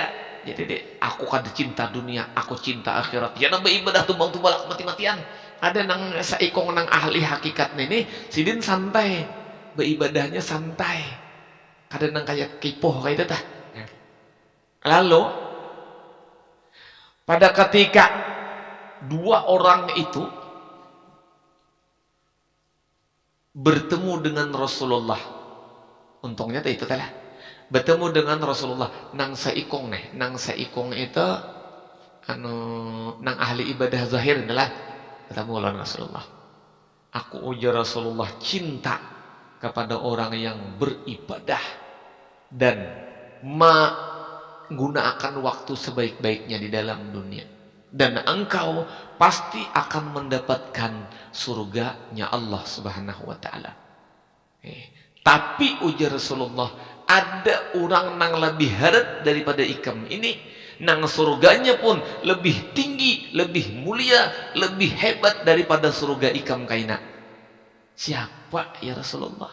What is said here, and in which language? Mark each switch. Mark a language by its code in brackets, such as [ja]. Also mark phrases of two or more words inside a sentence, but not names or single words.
[id] Jadi deh, [bjn] aku kada cinta dunia, [id] aku cinta akhirat. [bjn] Ya nang beribadah tumbang tumbalak mati-matian. Ada nang seikong nang ahli hakikat ini sidin santai, beribadahnya santai. Kada nang kayak kipuh kayak itu tah. [id] Lalu pada ketika dua orang itu bertemu dengan Rasulullah, untungnya itu telah bertemu dengan Rasulullah. [bjn] Nang saikong itu nang ahli ibadah zahir adalah ketemu dengan Rasulullah. [id] Aku ujar Rasulullah cinta kepada orang yang beribadah dan menggunakan waktu sebaik-baiknya di dalam dunia, dan engkau pasti akan mendapatkan surganya Allah Subhanahu wa taala. Tapi ujar Rasulullah, ada orang nang [bjn] lebih harat daripada ikam [id] ini, nang surganya pun lebih tinggi, lebih mulia, lebih hebat daripada [bjn] surga ikam kaina. [id] Siapa ya Rasulullah?